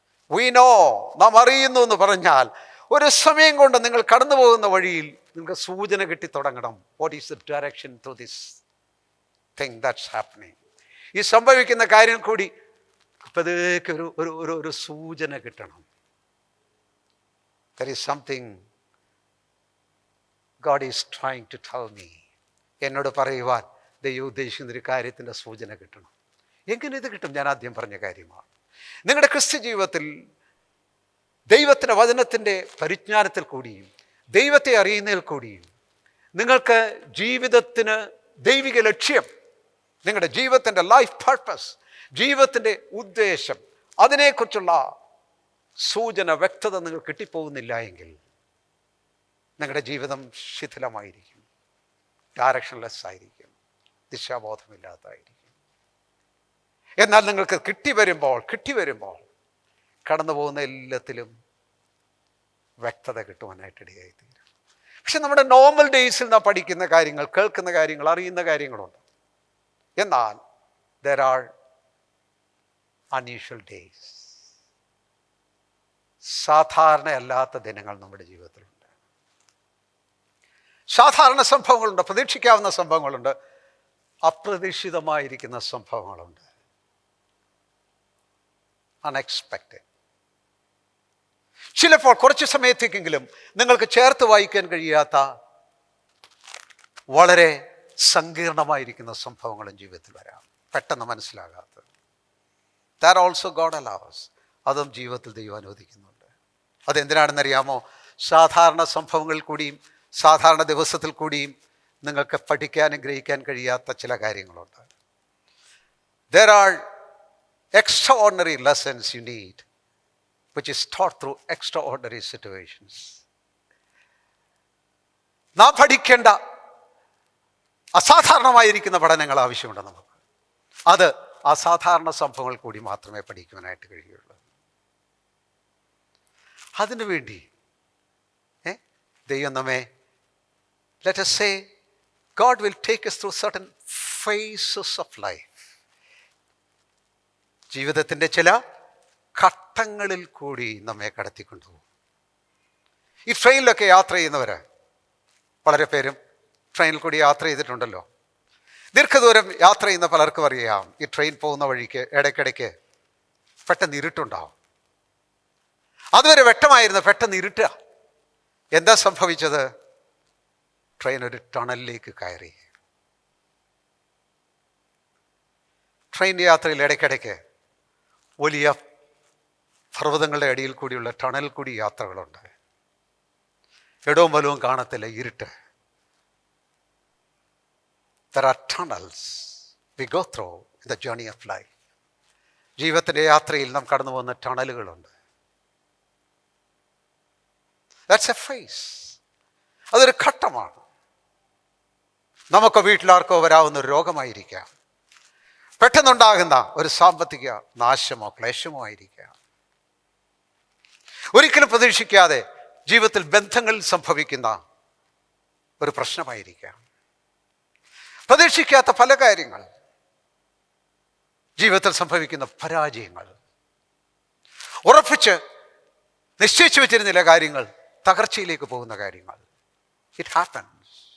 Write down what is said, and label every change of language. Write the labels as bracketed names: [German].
[Malayalam] We know, നാം അറിയുന്നു എന്ന് പറഞ്ഞാൽ ഒരു സമയം കൊണ്ട് നിങ്ങൾ കടന്നു പോകുന്ന വഴിയിൽ നിങ്ങൾക്ക് സൂചന കിട്ടി തുടങ്ങണം. [English] What is the direction through this thing that's happening. [Malayalam] ഈ സംഭവിക്കുന്ന കാര്യം കൂടി പതുക്കെ ഒരു സൂചന കിട്ടണം. [English] There is something God is trying to tell me. [Malayalam] എന്നോട് പറയുവാൻ ദൈവം ഉദ്ദേശിക്കുന്ന ഒരു കാര്യത്തിൻ്റെ സൂചന കിട്ടണം. എങ്ങനെ ഇത് കിട്ടും? ഞാൻ ആദ്യം പറഞ്ഞ കാര്യമാണ്. നിങ്ങളുടെ ക്രിസ്ത്യ ജീവിതത്തിൽ ദൈവത്തിൻ്റെ വചനത്തിൻ്റെ പരിജ്ഞാനത്തിൽ കൂടിയും ദൈവത്തെ അറിയുന്നതിൽ കൂടിയും നിങ്ങൾക്ക് ജീവിതത്തിന് ദൈവിക ലക്ഷ്യം, നിങ്ങളുടെ ജീവിതത്തിൻ്റെ ലൈഫ് പർപ്പസ്, ജീവിതത്തിൻ്റെ ഉദ്ദേശം, അതിനെക്കുറിച്ചുള്ള സൂചന, വ്യക്തത നിങ്ങൾ കിട്ടിപ്പോകുന്നില്ല എങ്കിൽ നിങ്ങളുടെ ജീവിതം ശിഥിലമായിരിക്കും, ഡയറക്ഷൻലെസ് ആയിരിക്കും, ദിശാബോധമില്ലാത്തതായിരിക്കും. എന്നാൽ നിങ്ങൾക്ക് കിട്ടി വരുമ്പോൾ കടന്നു പോകുന്ന എല്ലാത്തിലും വ്യക്തത കിട്ടുവാനായിട്ട് ഇടയായിത്തീരും. പക്ഷെ നമ്മുടെ നോർമൽ ഡേയ്സിൽ നാം പഠിക്കുന്ന കാര്യങ്ങൾ, കേൾക്കുന്ന കാര്യങ്ങൾ, അറിയുന്ന കാര്യങ്ങളുണ്ട്. എന്നാൽ [English] there are unusual days. [Malayalam] സാധാരണയല്ലാത്ത ദിനങ്ങൾ നമ്മുടെ ജീവിതത്തിലുണ്ട്. സാധാരണ സംഭവങ്ങളുണ്ട്, പ്രതീക്ഷിക്കാവുന്ന സംഭവങ്ങളുണ്ട്, അപ്രതീക്ഷിതമായിരിക്കുന്ന സംഭവങ്ങളുണ്ട്. അൺഎക്സ്പെക്റ്റഡ്. ചിലപ്പോൾ കുറച്ച് സമയത്തേക്കെങ്കിലും നിങ്ങൾക്ക് ചേർത്ത് വായിക്കാൻ കഴിയാത്ത വളരെ സങ്കീർണമായിരിക്കുന്ന സംഭവങ്ങളും ജീവിതത്തിൽ വരാം, പെട്ടെന്ന് മനസ്സിലാകാത്തത്. [English] That also God allows. [Malayalam] അതും ജീവിതത്തിൽ ദൈവം അനുവദിക്കുന്നുണ്ട്. അതെന്തിനാണെന്നറിയാമോ? സാധാരണ സംഭവങ്ങളിൽ കൂടിയും സാധാരണ ദിവസത്തിൽ കൂടിയും നിങ്ങൾക്ക് പഠിക്കാനും ഗ്രഹിക്കാൻ കഴിയാത്ത ചില കാര്യങ്ങളുണ്ട്. [English] There are extraordinary lessons you need, which is taught through extraordinary situations. [Malayalam] നാം പഠിക്കേണ്ട അസാധാരണമായിരിക്കുന്ന പഠനങ്ങൾ ആവശ്യമുണ്ട് നമുക്ക്. അത് അസാധാരണ സംഭവങ്ങൾ കൂടി മാത്രമേ പഠിക്കുവാനായിട്ട് കഴിയുള്ളൂ. അതിനുവേണ്ടി ദൈവം നമ്മെ, [English] let us say, God will take us through certain phases of life. [Malayalam] ജീവിതത്തിൻ്റെ ചില ഘട്ടങ്ങളിൽ കൂടി നമ്മെ കടത്തിക്കൊണ്ടുപോകും. ഈ ട്രെയിനിലൊക്കെ യാത്ര ചെയ്യുന്നവർ വളരെ പേരും ട്രെയിനിൽ കൂടി യാത്ര ചെയ്തിട്ടുണ്ടല്ലോ. ദീർഘദൂരം യാത്ര ചെയ്യുന്ന പലർക്കും അറിയാം, ഈ ട്രെയിൻ പോകുന്ന വഴിക്ക് ഇടയ്ക്കിടയ്ക്ക് പെട്ടെന്ന് ഇരുട്ടുണ്ടാവും. അതുവരെ വ്യക്തമായിരുന്നു, പെട്ടെന്ന് ഇരുട്ടുക. എന്താ സംഭവിച്ചത്? ട്രെയിൻ ഒരു ടണലിലേക്ക് കയറി. ട്രെയിൻ യാത്രയിൽ ഇടയ്ക്കിടയ്ക്ക് വലിയ പർവ്വതങ്ങളുടെ അടിയിൽ കൂടിയുള്ള ടണൽ കൂടി യാത്രകളുണ്ട്. ഇടവും വലവും കാണത്തില്ല, ഇരുട്ട്. [English] There are tunnels we go through in the journey of life. [Malayalam] ജീവിതത്തിൻ്റെ യാത്രയിൽ നാം കടന്നു പോകുന്ന ടണലുകളുണ്ട്. [English] That's a phase. [Malayalam] അതൊരു ഘട്ടമാണ്. നമുക്ക് വീട്ടിലാർക്കോ വരാവുന്ന ഒരു രോഗമായിരിക്കാം, പെട്ടെന്നുണ്ടാകുന്ന ഒരു സാമ്പത്തിക നാശമോ ക്ലേശമോ ആയിരിക്കാം, ഒരിക്കലും പ്രതീക്ഷിക്കാതെ ജീവിതത്തിൽ ബന്ധങ്ങളിൽ സംഭവിക്കുന്ന ഒരു പ്രശ്നമായിരിക്കാം, പ്രതീക്ഷിക്കാത്ത പല കാര്യങ്ങൾ, ജീവിതത്തിൽ സംഭവിക്കുന്ന പരാജയങ്ങൾ, ഉറപ്പിച്ച് നിശ്ചയിച്ചു വെച്ചിരുന്നില്ല കാര്യങ്ങൾ തകർച്ചയിലേക്ക് പോകുന്ന കാര്യങ്ങൾ. [English] It happens.